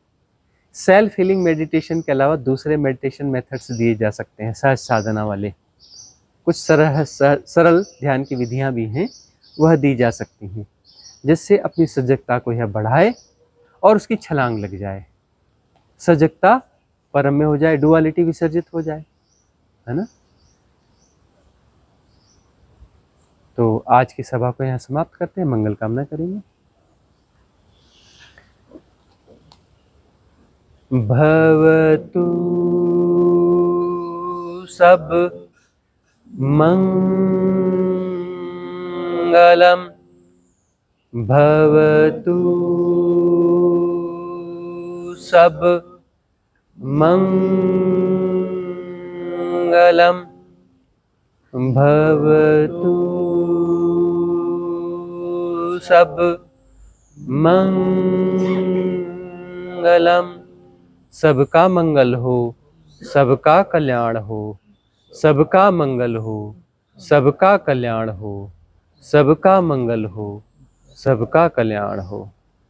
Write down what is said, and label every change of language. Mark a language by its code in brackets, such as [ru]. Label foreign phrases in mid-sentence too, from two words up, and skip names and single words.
[en] self healing meditation [hi] के अलावा दूसरे [en] meditation methods [hi] दिए जा सकते हैं, सहज साधना वाले कुछ सरल ध्यान की विधियां भी हैं, वह दी जा सकती हैं, जिससे अपनी सजगता को यह बढ़ाए और उसकी छलांग लग जाए, सजगता परम में हो जाए, डुअलिटी विसर्जित हो जाए, है ना। तो आज की सभा को यहाँ समाप्त करते हैं, मंगल कामना करेंगे। [pi] भवतु सब मंगलम, भवतु सब मंगलम, भवतु सब मंगलम। [hi] सबका मंगल हो, सबका कल्याण हो, सबका मंगल हो, सबका कल्याण हो, सबका मंगल हो, सबका कल्याण हो।